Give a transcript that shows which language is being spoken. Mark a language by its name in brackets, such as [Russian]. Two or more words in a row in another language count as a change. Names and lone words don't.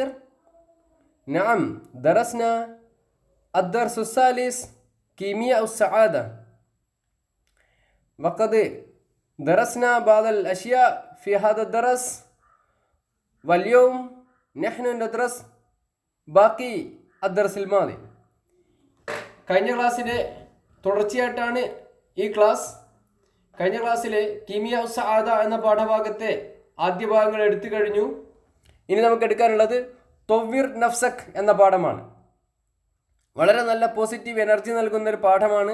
[Arabic] نعم، درسنا الدرس الثالث كيمياء السعادة، وقد درسنا بعض الأشياء في هذا الدرس، واليوم نحن ندرس باقي الدرس الماضي. [Malayalam] കഴിഞ്ഞ ക്ലാസ്സിലെ തുടർച്ചയായിട്ടാണ് ഈ ക്ലാസ്. കഴിഞ്ഞ ക്ലാസ്സിലെ കീമിയ സആദ എന്ന പാഠഭാഗത്തെ ആദ്യ ഭാഗങ്ങൾ എടുത്തു കഴിഞ്ഞു. ഇനി നമുക്ക് എടുക്കാനുള്ളത് തൊവ്വിർ നഫ്സക് എന്ന പാഠമാണ്. വളരെ നല്ല [English] positive energy [Malayalam] നൽകുന്ന ഒരു പാഠമാണ്.